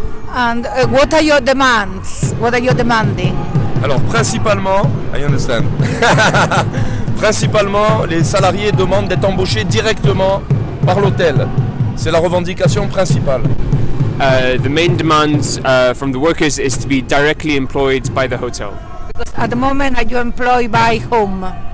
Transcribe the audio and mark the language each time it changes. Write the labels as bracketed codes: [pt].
[en] And what are your demands? What are you demanding? [fr] Alors principalement, [en] I understand. [fr] Principalement, les salariés demandent d'être embauchés directement par l'hôtel. C'est la revendication principale. [en] The main demand from the workers is to be directly employed by the hotel. Because at the moment, are you employed by whom?